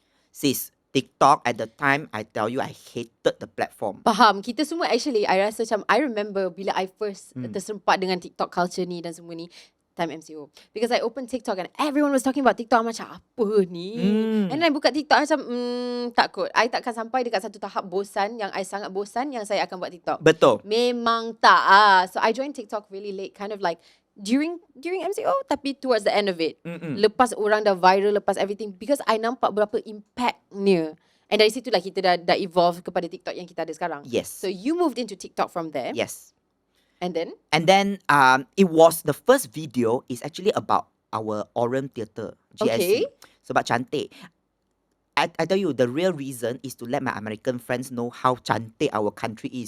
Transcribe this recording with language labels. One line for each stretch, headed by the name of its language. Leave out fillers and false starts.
English: Sis, TikTok at the time, I tell you, I hated the platform.
Malay: Faham. Kita semua actually, I rasa macam,
English: I remember
Malay: bila I
English: first
Malay: terserempak dengan TikTok culture ni dan semua ni, time MCO.
English: Because I opened TikTok and everyone was talking about TikTok.
Malay: Macam, apa ni?
English: And then
Malay: I buka TikTok macam, tak kot. I takkan sampai dekat satu tahap bosan, yang I sangat bosan, yang saya akan buat TikTok. Betul. Memang tak.
English: So I joined TikTok really late, kind of like, during MCO,
Malay: tapi
English: towards the end of it.
Malay: Lepas orang dah viral, lepas
English: everything, because
Malay: I nampak berapa impactnya.
English: And
Malay: dari situ lah kita dah
English: evolve
Malay: kepada TikTok yang kita ada sekarang.
English: Yes. So you moved into TikTok from there. Yes. And then it was, the first video is actually about our Aurum Theatre, GSC. Okay.
Malay: Sebab cantik.
English: I tell you, the real reason is to let my American friends know how
Malay: cantik
English: our country is.